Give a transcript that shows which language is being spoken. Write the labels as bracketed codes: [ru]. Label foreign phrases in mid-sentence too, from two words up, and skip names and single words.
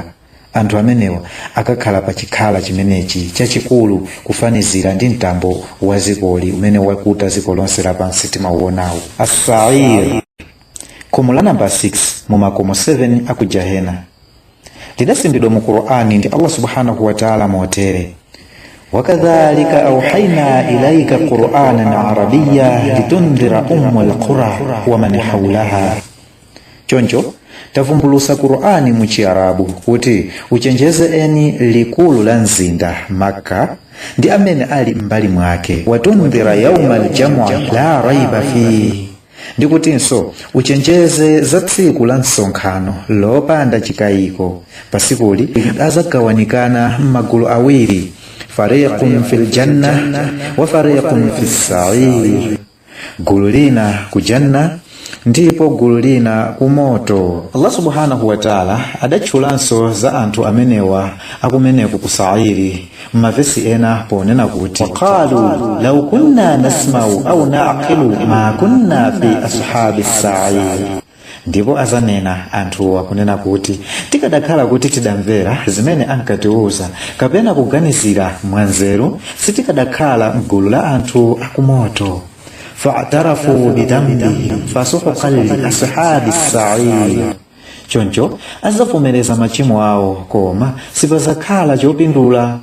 [ny] Anthu amenewa akakhala pa chikhala chimenechi chachikulu kufanizira ndi mtambo wa zikoli umene wakuta ziko lonse lapansi timauonawo. As-Sa'ir, khomo la namba 6 mu makomo 7 aku Jahena, lidasimbidwa mu Qur'ani ndi Allah [ar] سبحانه وتعالى [ny] motere: [ar] وكذلك أوحينا إليك قرآنا عربيا لتنذر أم القرى ومن حولها. [ny] Choncho tavumbulusa Qur'ani mu Chiarabu kuti uchenjeze eni likulu la mzinda Makka ndi amene ali mbali mwake, [ar] وتنذر يوم الجمع لا ريب فيه, [ny] ndikutinso uchenjeze za tsiku la msonkhano lopanda chikayiko. Pasikuli azagawanikana m'magulu awiri, [ar] فريق في الجنة وفريق في السعير, [ny] gulu lina ku janna ndipo gulu lina ku moto. Allah [ar] سبحانه وتعالى [ny] adatchulanso za anthu amenewa akumeneku ku Sa'iri m'mavesi ena ponena kuti [ar] قالوا لو كنا نسمع أو نعقل ما كنا في أصحاب السعير, [ny] ndipo azanena anthu akunena kuti tikadakhala kuti tidamvera zimene ankatiuza kapena kuganizira mwanzeru sitikadakhala mgulu la anthu akumoto. [ar] فاعترفوا بذنبهم فسحقا لأصحاب السعير, [ny] choncho azavomereza machimo awo koma sipazakhala chopindula.